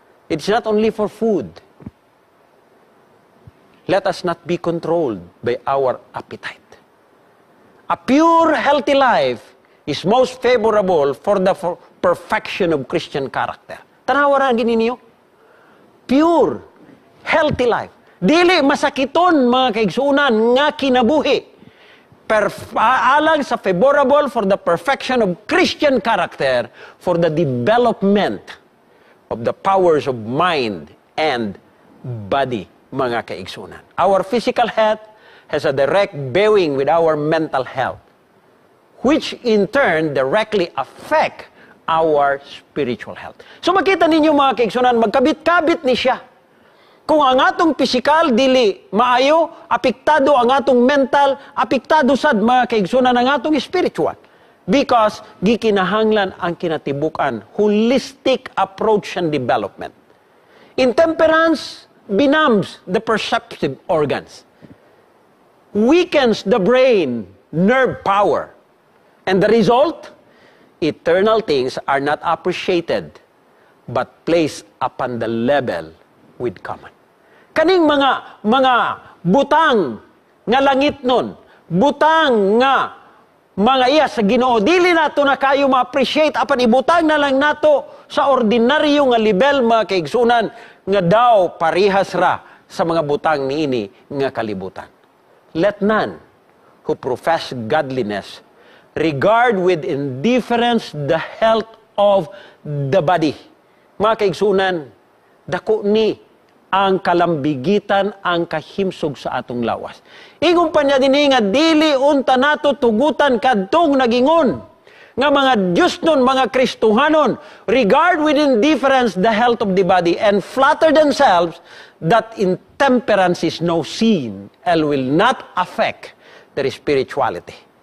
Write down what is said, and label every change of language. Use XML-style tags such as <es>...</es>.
<en>It's not only for food. Let us not be controlled by our appetite. A pure, healthy life is most favorable for the perfection of Christian character.</en> <ceb>Tanawa ra gini niyo.</ceb> <en>Pure, healthy life.</en> <ceb>Dili masakiton mga kaigsunan nga kinabuhi. Alang sa</ceb> <en>favorable for the perfection of Christian character, for the development of the powers of mind and body,</en> <ceb>mga kaigsunan.</ceb> <en>Our physical health has a direct bearing with our mental health, which in turn directly affect our spiritual health.</en> <ceb>So makita ninyo mga kaigsunan, magkabit-kabit ni siya. Kung ang atong physical dili maayo, apektado ang atong mental, apektado sad mga kaigsunan ang atong spiritual.</ceb> <en>Because</en> <ceb>gikinahanglan ang kinatibukan,</ceb> <en>holistic approach and development. Intemperance benumbs the perceptive organs, weakens the brain, nerve power, and the result, eternal things are not appreciated, but placed upon the level with common.</en> <ceb>Kaning mga butang nga langit nun, butang nga mga iya sa Ginoo, dili nato na kayo ma-appreciate apan ibutang na lang nato sa ordinaryo nga level mga kaigsunan nga daw parihas ra sa mga butang niini nga kalibutan.</ceb> <en>Let none who profess godliness regard with indifference the health of the body.</en> <ceb>Mga kaigsunan, dako ni ang kalambigitan, ang kahimsog sa atong lawas. Ingon pa niya din nga, dili unta nato tugutan kadtong nagingon nga mga Diyos nun, mga Kristuhanon,</ceb> <en>regard with indifference the health of the body and flatter themselves that intemperance is no sin and will not affect their spirituality.</en>